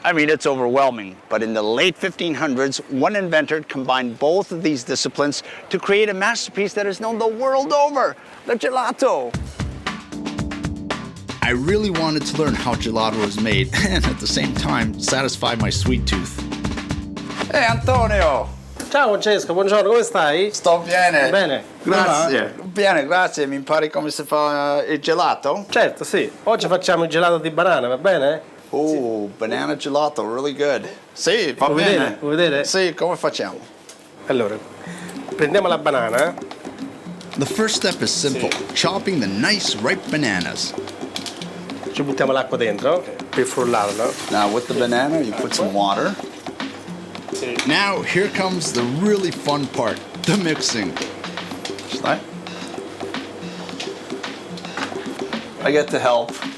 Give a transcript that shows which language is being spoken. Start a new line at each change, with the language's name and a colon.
English: I mean, it's overwhelming. But in the late 1500s, one inventor combined both of these disciplines to create a masterpiece that is known the world over, the gelato. I really wanted to learn how gelato is made and at the same time satisfy my sweet tooth. Hey, Antonio.
Italian: Ciao Francesco, buongiorno, come stai? Sto bene. Bene. Grazie. Bene, grazie. Mi impari come si fa il gelato? Certo, sì. Oggi facciamo il gelato di banana, va bene?
English: Oh, banana gelato, really good.
Italian: Sì, va Vuoi vedere? Vuoi vedere? Sì, come facciamo? Allora, prendiamo la banana.
English: The first step is simple, chopping the nice ripe bananas.
Italian: Ci buttiamo l'acqua dentro per frullarlo.
English: Now with the banana, you put some water. Now here comes the really fun part, the mixing. Slide. I get to help.